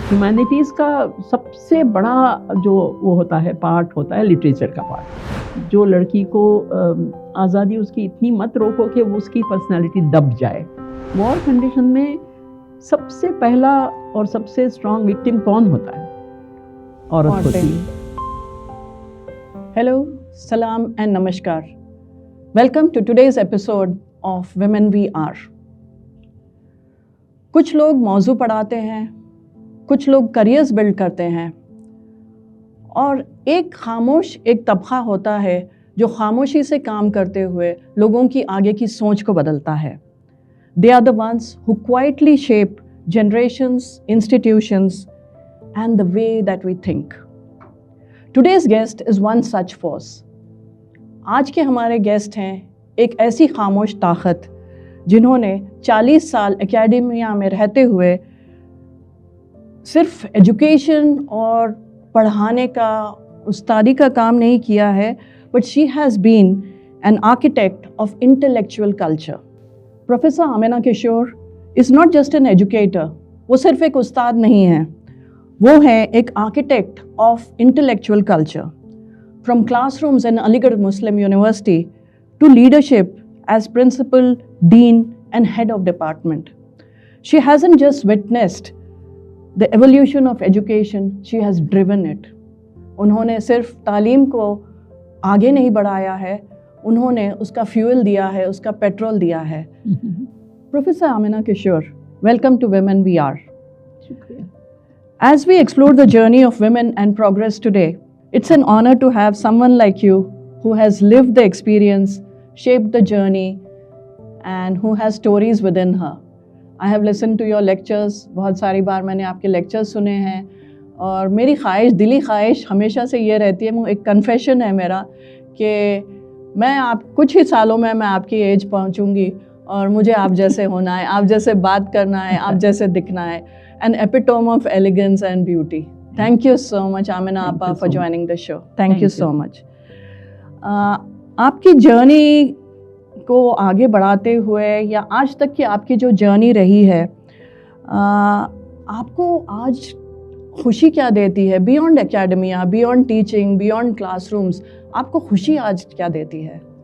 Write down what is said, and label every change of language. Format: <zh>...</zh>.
<ur>Humanities کا سب سے بڑا جو وہ ہوتا ہے پارٹ ہوتا ہے لٹریچر کا پارٹ. جو لڑکی کو آزادی اس کی اتنی مت روکو کہ وہ اس کی پرسنالٹی دب جائے. وار کنڈیشن میں سب سے پہلا اور سب سے اسٹرانگ وکٹم کون ہوتا ہے؟ عورت ہوتی ہے.</ur> <en>Hello, salam and namaskar. Welcome to today's episode of Women We Are.</en> <ur>کچھ لوگ موضوع پڑھاتے ہیں، کچھ لوگ کریئرز بلڈ کرتے ہیں، اور ایک خاموش ایک طبقہ ہوتا ہے جو خاموشی سے کام کرتے ہوئے لوگوں کی آگے کی سوچ کو بدلتا ہے.</ur> <en>They are the ones who quietly shape generations, institutions, and the way that we think. Today's guest is one such force.</en> <ur>آج کے ہمارے گیسٹ ہیں ایک ایسی خاموش طاقت جنہوں نے 40 سال اکیڈمیا میں رہتے ہوئے صرف ایجوکیشن اور پڑھانے کا استادی کا کام نہیں کیا ہے، but she has been an architect of intellectual culture.</ur> <en>Professor Amina Kishore is not just an educator.</en> <ur>وہ صرف ایک استاد نہیں ہیں، وہ ہیں ایک architect of intellectual culture.</ur> <en>From classrooms in Aligarh Muslim University to leadership as principal, dean and head of department. She hasn't just witnessed the evolution of education, she has driven it.</en> <ur>انہوں نے صرف تعلیم کو آگے نہیں بڑھایا ہے، انہوں نے اس کا فیول دیا ہے، اس کا پیٹرول دیا ہے.</ur> <en>Professor Amna Kishwar, welcome to women we are.</en> <ur>شکریہ.</ur> <en>As we explore the journey of women and progress today, it's an honor to have someone like you who has lived the experience, shaped the journey, and who has stories within her. I have listened to your lectures.</en> <ur>بہت ساری بار میں نے آپ کے lectures سنے ہیں، اور میری خواہش، دلی خواہش ہمیشہ سے یہ رہتی ہے، ایک کنفیشن ہے میرا، کہ میں کچھ ہی سالوں میں آپ کی ایج پہنچوں گی اور مجھے آپ جیسے ہونا ہے، آپ جیسے بات کرنا ہے، آپ جیسے دکھنا ہے.</ur> <en>An epitome of elegance and beauty. Thank you so much, Amina Appa, for joining the show. Thank you so much.</en> <ur>آپ کی جرنی کو آگے بڑھاتے ہوئے یا آج تک کی آپ کی جو جرنی رہی ہے، آپ کو آج خوشی کیا دیتی ہے؟ Beyond academia, beyond teaching, beyond class rooms, آپ کو خوشی آج کیا دیتی ہے؟</ur>